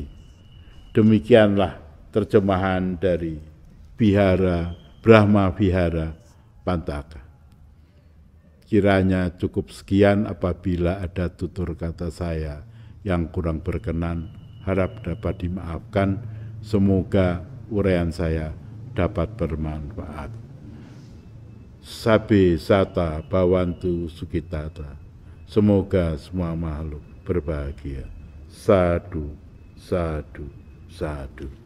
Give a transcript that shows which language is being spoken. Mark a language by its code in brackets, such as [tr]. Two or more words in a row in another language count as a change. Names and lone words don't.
[id] Demikianlah terjemahan dari Brahma Vihara Pantaka. Kiranya cukup sekian. Apabila ada tutur kata saya yang kurang berkenan, harap dapat dimaafkan. Semoga uraian saya dapat bermanfaat. [pi] Sabe sata bawantu sukitata. [id] Semoga semua makhluk berbahagia. [pi] Sadu, sadu, sadu.